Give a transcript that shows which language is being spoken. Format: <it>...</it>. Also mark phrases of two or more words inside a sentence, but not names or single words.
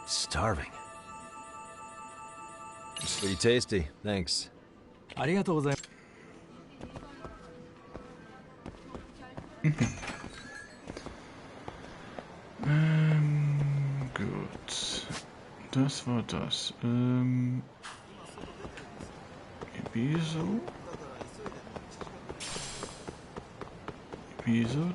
<en>Starving. It's pretty tasty, thanks.</en> <ja>ありがとうございます。</ja> <de>Gut. Das war das. Wieso?</de>